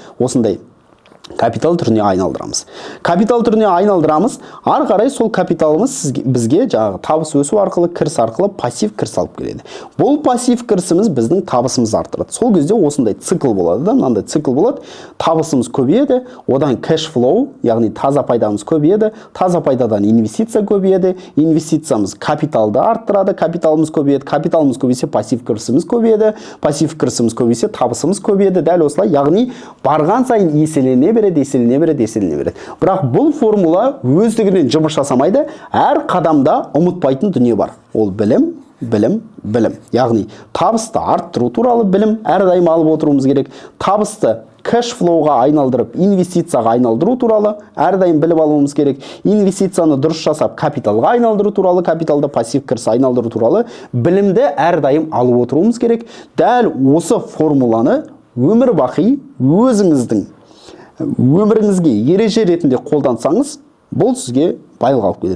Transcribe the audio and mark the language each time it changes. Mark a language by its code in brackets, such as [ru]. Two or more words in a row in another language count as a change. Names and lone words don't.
[kk] Осындай капитал түріне айналдырамыз. Капитал түріне айналдырамыз, ары қарай сол капиталымыз бізге жаңағы табыс өсу арқылы, кіріс арқылы пассив кіріс алып келеді. Бұл пассив кірісіміз біздің табысымызды арттырады. Сол кезде осындай цикл болады да, мынандай цикл болады. Табысымыз көбейеді, одан [en] cash flow, [kk] яғни таза пайдамыз көбейеді, таза пайдадан инвестиция көбейеді, инвестициямыз капиталды арттырады, капиталымыз көбейеді, капиталымыз көбейсе пассив кірісіміз көбейеді, пассив кірісіміз көбейсе табысымыз көбейеді. Дәл осылай, яғни барған сайын еселене береді. Бірақ бұл формула өздігінен жұмыс жасамайды, әр қадамда ұмытпайтын дүние бар. Ол білім. Яғни табысты арттыру туралы білім әрдайым алып отыруымыз керек. Табысты [en] cash flow- [kk] ға айналдырып, инвестицияға айналдыру туралы әрдайым біліп алуымыз керек. Инвестицияны дұрыс жасап, капиталға айналдыру туралы, капиталды пассив кіріс айналдыру туралы білімді әрдайым алып отыруымыз керек. Дәл осы формуланы өмір бақи өзіңіздің өміріңізге ереже ретінде қолдансаңыз, бұл сізге байлық алып келеді.